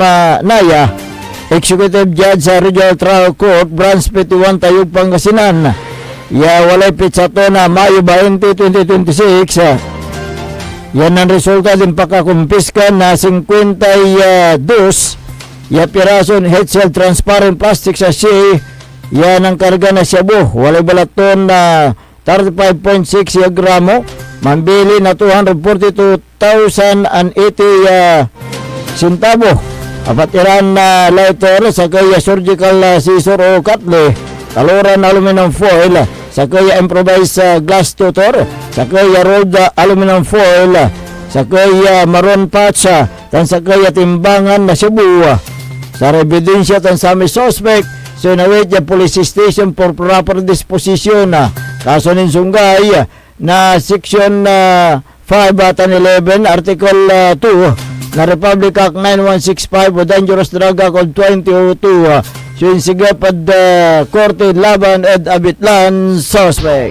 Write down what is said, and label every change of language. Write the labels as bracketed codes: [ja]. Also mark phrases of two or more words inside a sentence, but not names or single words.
[pag] Naya Executive Judge sa Regional Trial Court Branch 51 Tayug Pangasinan walay pitsato na Mayo 20, 2026 yan ang resulta din pagkakumpiska na 52 pirason head-shell [en] transparent plastic sachet [pag] yan ang karga na shabu walay balaton na 35.6 gramo mambili na 242,080 centavo apat iran na lighter sa kaya [en] surgical scissor [pag] o katle kaluran [en] aluminum foil [pag] sa kaya [en] improvised glass [pag] tutor sa kaya [en] rolled aluminum foil [pag] sa kaya [en] maroon patch [pag] tan sa kaya timbangan na shabu sa ebidensya tan sa may suspect so nawit ya [en] police station for proper disposition [pag] kaso nin sunggay na section 5 tan 11 article 2 na Republic Act 9165 o Dangerous Drug Act 2002 so insigapad korte laban ed abitlan suspect.